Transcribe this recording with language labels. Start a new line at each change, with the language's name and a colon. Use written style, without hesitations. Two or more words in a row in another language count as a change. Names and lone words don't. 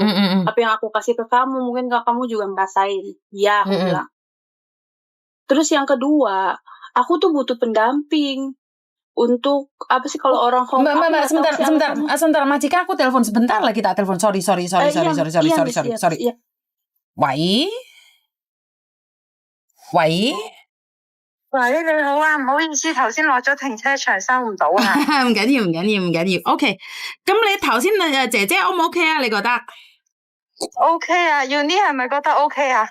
Indonesian: Apa yang aku kasih ke kamu mungkin kamu juga ngerasain. Ya, aku bilang. Terus yang kedua, aku tuh butuh pendamping. Untuk apa sih kalau orang Mbak, sebentar, majikan aku telepon sebentar lagi, tak telepon.
English: Sorry. Wai?
Cantonese: 喂，你好啊，唔好意思，頭先落咗停車場收唔到啊。唔緊要。OK， 咁你頭先姐姐 O 唔 OK 啊？你覺得？OK 啊 ，Uni 係咪覺得 OK 啊？